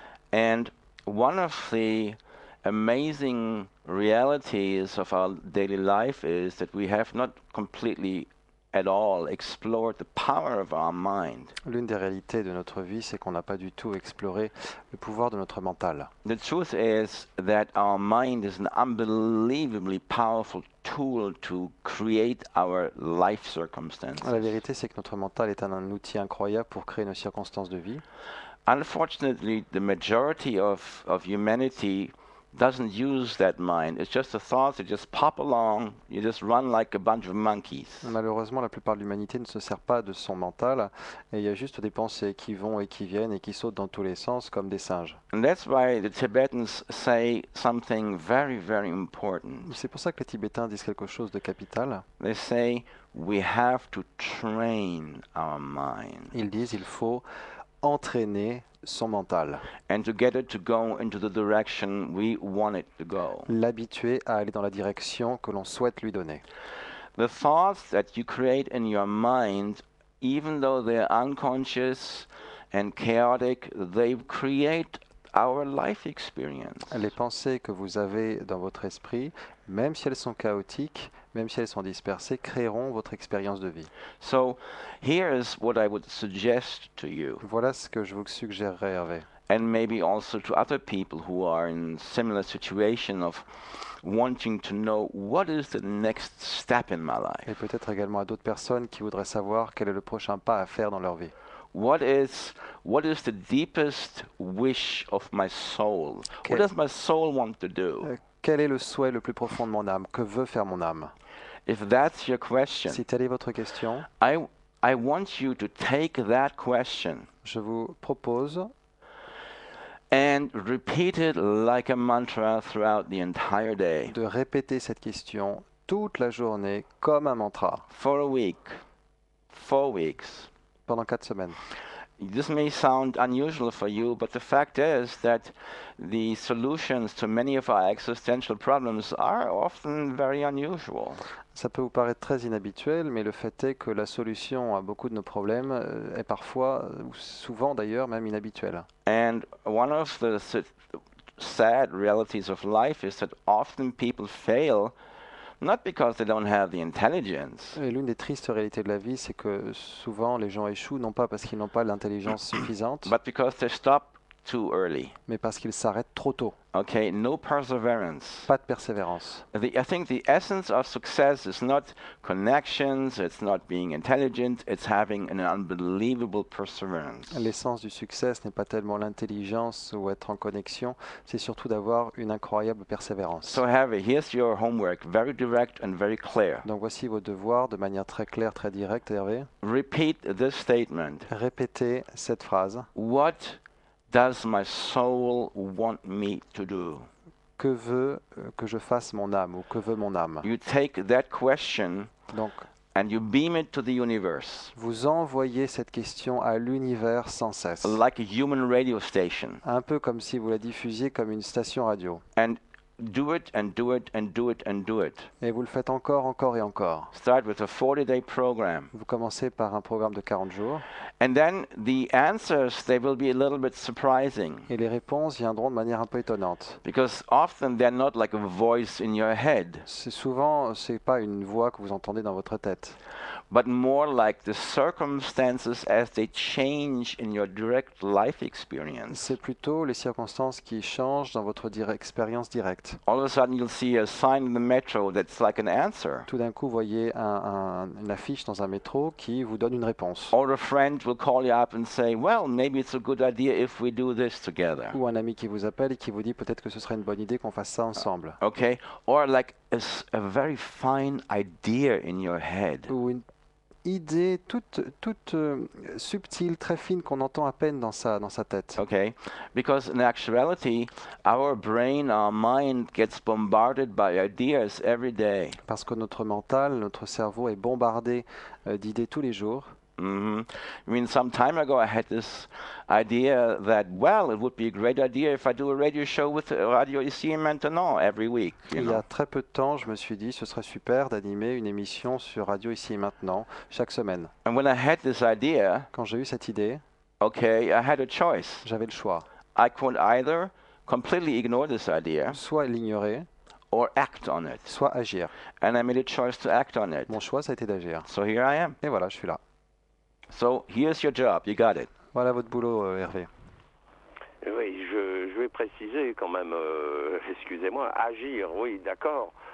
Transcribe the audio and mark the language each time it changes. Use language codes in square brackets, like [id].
[en] And one of the amazing realities of our daily life is that we have not completely at all explored the power of our mind. [fr] L'une des réalités de notre vie, c'est qu'on n'a pas du tout exploré le pouvoir de notre mental. [en] The truth is that our mind is an unbelievably powerful tool to create our life circumstances. [fr] La vérité, c'est que notre mental est un outil incroyable pour créer nos circonstances de vie. [en] Unfortunately, the majority of humanity doesn't use that mind. It's just the thoughts that just pop along. You just run like a bunch of monkeys. [fr] Malheureusement, la plupart de l'humanité ne se sert pas de son mental, et il y a juste des pensées qui vont et qui viennent et qui sautent dans tous les sens comme des singes. [en] And that's why the Tibetans say something very, very important. [fr] C'est pour ça que les Tibétains disent quelque chose de capital. [en] They say we have to train our mind. [fr] Ils disent il faut entraîner son mental. [en] And to get it to go into the direction we want it to go. [fr] L'habituer à aller dans la direction que l'on souhaite lui donner. [en] The thoughts that you create in your mind, even though they're unconscious and chaotic, they create our life experience. [fr] Les pensées que vous avez dans votre esprit, même si elles sont chaotiques, même si elles sont dispersées, créeront votre expérience de vie. [en] So, here's what I would suggest to you. [fr] Voilà ce que je vous suggérerais, Hervé. [en] And maybe also to other people who are in similar situation of wanting to know what is the next step in my life. [fr] Et peut-être également à d'autres personnes qui voudraient savoir quel est le prochain pas à faire dans leur vie. [en] What is what is the deepest wish of my soul? [fr] Quel- [en] What does my soul want to do? [fr] Quel est le souhait le plus profond de mon âme? Que veut faire mon âme? [en] If that's your question, [fr] Si telle est votre question, [en] I want you to take that question [fr] je vous propose [en] and repeat it like a mantra throughout the entire day [fr] de répéter cette question toute la journée comme un mantra [en] for a week, 4 weeks. [fr] pendant 4 semaines. [en] This may sound unusual for you, but the fact is that the solutions to many of our existential problems are often very unusual. [fr] Ça peut vous paraître très inhabituel, mais le fait est que la solution à beaucoup de nos problèmes est parfois, ou souvent d'ailleurs, même inhabituelle. [en] And one of the sad realities of life is that often people fail not because they don't have the intelligence, [fr] Et l'une des tristes réalités de la vie, c'est que souvent les gens échouent, non pas parce qu'ils n'ont pas l'intelligence suffisante, [en] but because they stop too early. [fr] mais parce qu'ils s'arrêtent trop tôt. [en] Okay, no perseverance. [fr] Pas de persévérance. [en] I think the essence of success is not connections, it's not being intelligent, it's having an unbelievable perseverance. [fr] L'essence du succès, ce n'est pas tellement l'intelligence ou être en connexion, c'est surtout d'avoir une incroyable persévérance. [en] So Harvey, here's your homework, very direct and very clear. [fr] Donc voici vos devoirs de manière très claire, très directe, Hervé. [en] Repeat this statement. [fr] Répétez cette phrase. [en] What does my soul want me to do? [fr] Que veut que je fasse mon âme ou que veut mon âme? [en] You take that question [fr] Donc, [en] and you beam it to the universe, [fr] vous envoyez cette question à l'univers sans cesse. [en] like a human radio station. [fr] Un peu comme si vous la diffusiez comme une station radio. [en] And do it and do it and do it and do it. [fr] Et vous le faites encore, encore et encore. [en] Start with a 40-day program. [fr] Vous commencez par un programme de 40 jours. [en] And then the answers, they will be a little bit surprising, [fr] Et les réponses viendront de manière un peu étonnante. [en] because often they're not like a voice in your head, [fr] C'est souvent, c'est pas une voix que vous entendez dans votre tête, [en] but more like the circumstances as they change in your direct life experience. [fr] c'est plutôt les circonstances qui changent dans votre expérience directe. [en] All of a sudden you'll see a sign in the metro that's like an answer. [fr] Tout d'un coup, vous voyez une affiche dans un métro qui vous donne une réponse. [en] Or a friend will call you up and say, well, maybe it's a good idea if we do this together. [fr] Ou un ami qui vous appelle et qui vous dit peut-être que ce serait une bonne idée qu'on fasse ça ensemble. [en] Okay? Or like a very fine idea in your head. [fr] Ou une idée toute subtile, très fine qu'on entend à peine dans sa tête. [en] Okay? Because in actuality, our brain, our mind gets bombarded by ideas every day. [fr] Parce que notre mental, notre cerveau est bombardé d'idées tous les jours. [en] I mean, some time ago, I had this idea that, well, it would be a great idea if I do a radio show with Radio Ici Maintenant every week. [fr] Il y a très peu de temps, je me suis dit, ce serait super d'animer une émission sur Radio Ici Maintenant, chaque semaine. [en] And when I had this idea, [fr] Quand j'ai eu cette idée, [en] okay, I had a choice. [fr] j'avais le choix. [en] I could either completely ignore this idea [fr] Soit l'ignorer, [en] or act on it. [fr] soit agir. [en] And I made a choice to act on it. [fr] Mon choix, ça a été d'agir. [en] So here I am. [fr] Et voilà, je suis là. [en] So here's your job. You got it. [fr] Voilà votre boulot, Hervé. Oui, je vais préciser quand même, excusez-moi, agir, oui, d'accord.